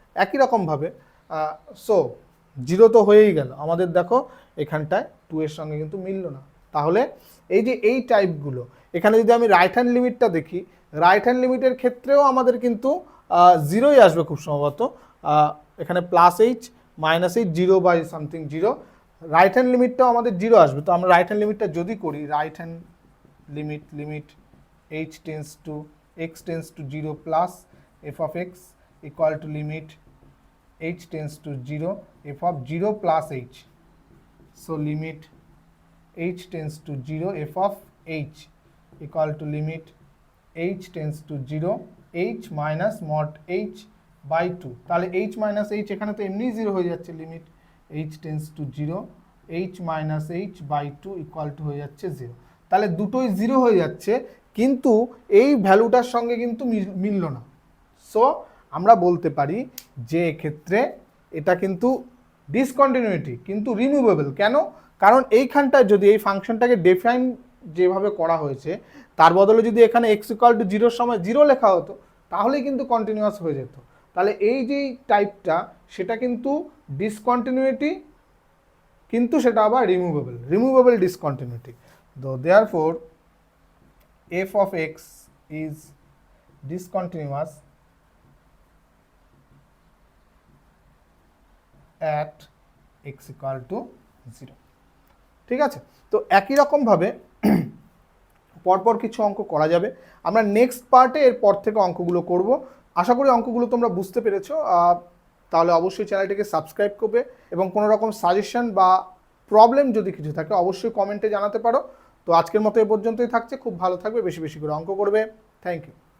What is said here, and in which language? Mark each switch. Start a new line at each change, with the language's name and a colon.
Bangla: একই রকমভাবে so zero তো হয়েই গেল আমাদের, দেখো এখানটায় টু এর সঙ্গে কিন্তু মিলল না। তাহলে এই যে এই টাইপগুলো, এখানে যদি আমি রাইট হ্যান্ড লিমিটটা দেখি, রাইট হ্যান্ড লিমিটের ক্ষেত্রেও আমাদের কিন্তু জিরোই আসবে খুব সম্ভবত, এখানে plus H minus H zero by something zero, right hand লিমিটটাও আমাদের জিরো আসবে। তো আমরা রাইট হ্যান্ড লিমিটটা যদি করি,
English: right hand limit h tends to x tends to 0 plus f of x equal to limit h tends to 0 f of 0 plus h, so limit h tends to 0 f of h equal to limit h tends to 0 h minus mod h by 2, তাহলে h minus h
Bangla: এখানে তো এমনি 0 হয়ে যাচ্ছে,
English: limit h tends to 0 h minus h by 2 equal to হয়ে যাচ্ছে 0, তাহলে দুটোই 0 হয়ে যাচ্ছে,
Bangla: কিন্তু এই ভ্যালুটার সঙ্গে কিন্তু মিলল না। সো আমরা বলতে পারি যে এক্ষেত্রে এটা কিন্তু ডিসকন্টিনিউটি, কিন্তু রিমুভেবল। কেন? কারণ এইখানটায় যদি এই ফাংশনটাকে ডিফাইন যেভাবে করা হয়েছে তার বদলে যদি এখানে x ইকুয়াল টু জিরোর সময় জিরো লেখা হতো তাহলেই কিন্তু কন্টিনিউয়াস হয়ে যেত। তাহলে এই যে টাইপটা সেটা কিন্তু ডিসকন্টিনিউটি, কিন্তু সেটা আবার রিমুভেবল ডিসকন্টিনিউটি।
English: তো therefore f of x is discontinuous at x equal to 0,
Bangla: ঠিক আছে। তো একই রকমভাবে পরপর কিছু অঙ্ক করা যাবে, আমরা নেক্সট পার্টে এরপর থেকে অঙ্কগুলো করব। আশা করি অঙ্কগুলো তোমরা বুঝতে পেরেছো, তাহলে অবশ্যই চ্যানেলটিকে সাবস্ক্রাইব করবে এবং কোনো রকম সাজেশন বা প্রবলেম যদি কিছু থাকে অবশ্যই কমেন্টে জানাতে পারো। তো আজকের মতো এ পর্যন্তই থাকছে, খুব ভালো থাকবে, বেশি বেশি করে অঙ্ক করবে, থ্যাংক ইউ।